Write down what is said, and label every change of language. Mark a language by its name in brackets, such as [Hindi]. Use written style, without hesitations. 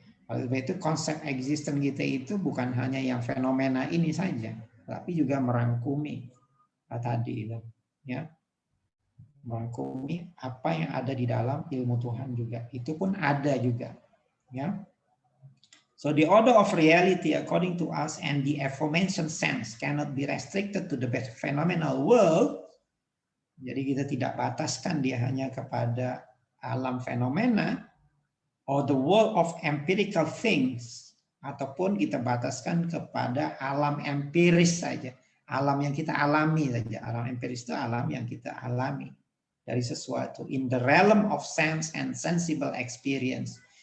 [Indonesian] Oleh sebab itu konsep existence kita itu bukan hanya yang fenomena ini saja, tapi juga merangkumi tadi itu, ya, merangkumi apa yang ada di dalam ilmu Tuhan juga, itu pun ada juga, ya. [English] So the order of reality according to us and the aforementioned sense cannot be restricted to the phenomenal world. [Indonesian] Jadi kita tidak bataskan dia hanya kepada alam fenomena [English] or the world of empirical things, [Indonesian] ataupun kita bataskan kepada alam empiris saja. Alam yang kita alami saja. Alam empiris itu alam yang kita alami dari sesuatu. [English] In the realm of sense and sensible experience.